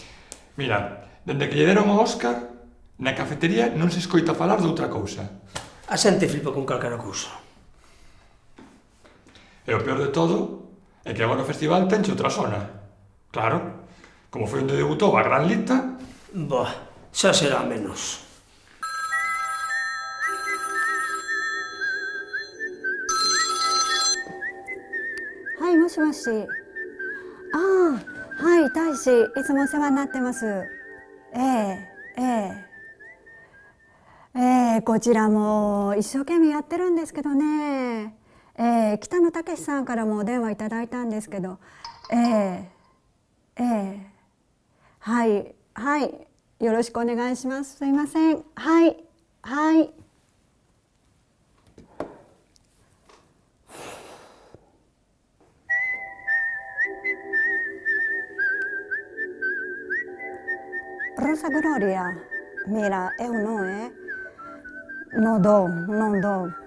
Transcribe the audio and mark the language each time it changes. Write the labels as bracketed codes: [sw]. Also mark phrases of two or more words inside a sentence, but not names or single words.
[gl] Mira, dende que lle deron o Óscar, na cafetería non se escoita falar de outra cousa. A xente flipa con calquera cousa. E o peor de todo é que agora o festival tenche outra zona. Claro, como foi onde debutou a gran lita... Boa, xa será menos. [ja] はい、もしもし。ああ、はい、大使、いつもお世話になってます。こちらも一生懸命やってるんですけどね。北野武さんからもお電話いただいたんですけど、はい、はい、よろしくお願いします。すいません。はい、はい。 [gl] Rosa Gloria, mira, eu non, non dou.